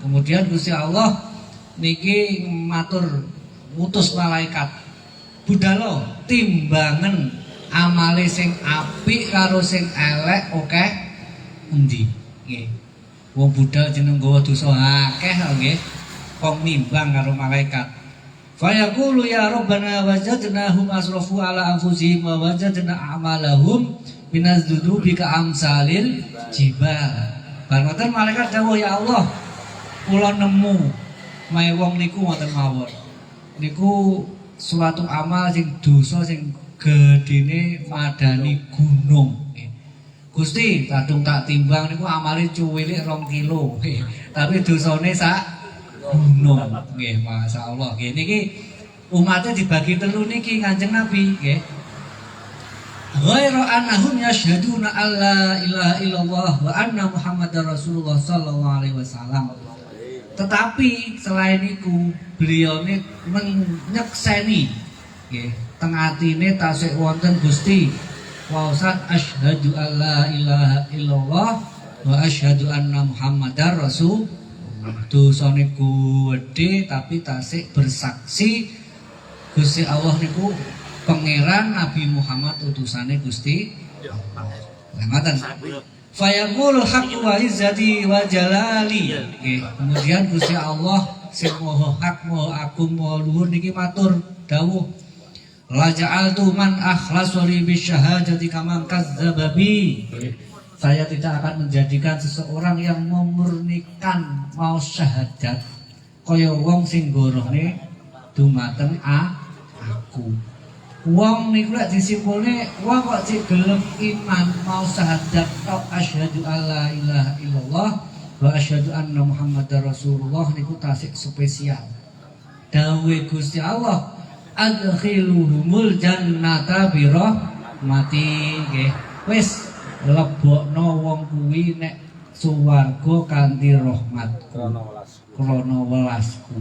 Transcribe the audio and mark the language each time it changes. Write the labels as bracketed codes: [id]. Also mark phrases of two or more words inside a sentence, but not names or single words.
[jv] Kemudian Gusti Allah niki matur ngutus malaikat. Budalo timbangan amale sing apik karo sing elek oke endi? Nggih. Wong budal jeneng nggawa dosa akeh nggih. Kok nimbang karo malaikat. [ar] فيقول يا ربنا وجدناهم أسرفوا على أنفسهم ووجدنا أعمالهم من الذنوب كأمثال الجبال. [jv] Bareng malaikat dawuh ya Allah, kula nemu mae wong niku wonten mawon. Niku suatu amal sing dosa sing gedene madani gunung. Gusti, kadung tak timbang niku amale cuwilik 2 kilo. Tapi dosane sak gunung. Nggih, masyaallah. Nggih niki umate dibagi telu niki Kanjeng Nabi, nggih. [ar] غير أنهم يشهدون أن لا إله إلا الله وأن محمدا رسول الله صلى الله عليه وسلم. [id] Tetapi selain itu beliau ini menyekseni [jv] nggih, teng atine tasih wonten Gusti waosan [ar] أشهد أن لا إله إلا الله وأشهد أن محمدا رسول. [jv] Dosane gedhe tapi tasih bersaksi Gusti Allah niku pangeran, Nabi Muhammad utusane Gusti Allah. Ngoten. [ar] فيقول الحق وعزتي وجلالي. [jv] Kemudian Gusti Allah sing maha hak, maha agung, maha luhur niki matur dawuh, [ar] لأجعلن من أخلص لي بالشهادة كمن كذب بي. [id] Saya tidak akan menjadikan seseorang yang memurnikan mau syahadat [jv] kaya wong sing gorohne dumateng aku. Wong niku lek disimpulne wong kok cek gelem iman mau syahadat tok [ar] أشهد أن لا إله إلا الله وأشهد أن محمدا رسول الله [jv] niku tasik spesial. Dawuh Gusti Allah, [ar] ادخلوهم الجنة برحمتي. [jv] Nggih, wis lebokno wong kuwi nek suwarga kanthi rahmatku krana welasku.